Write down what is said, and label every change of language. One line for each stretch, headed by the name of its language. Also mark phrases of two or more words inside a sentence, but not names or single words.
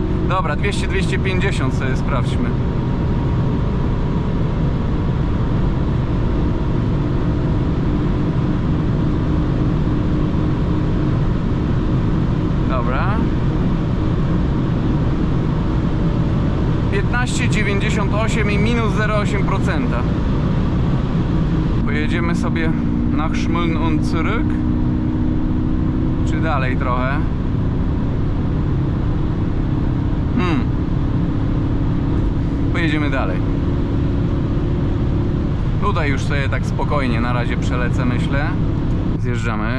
Polish: Dobra, 200-250 sobie sprawdźmy. Dobra. 15,98 i minus 0,8%. Pojedziemy sobie
German: nach Schmölln und zurück.
Polish: Czy dalej trochę? Pojedziemy dalej. Tutaj już sobie tak spokojnie na razie przelecę, myślę. Zjeżdżamy.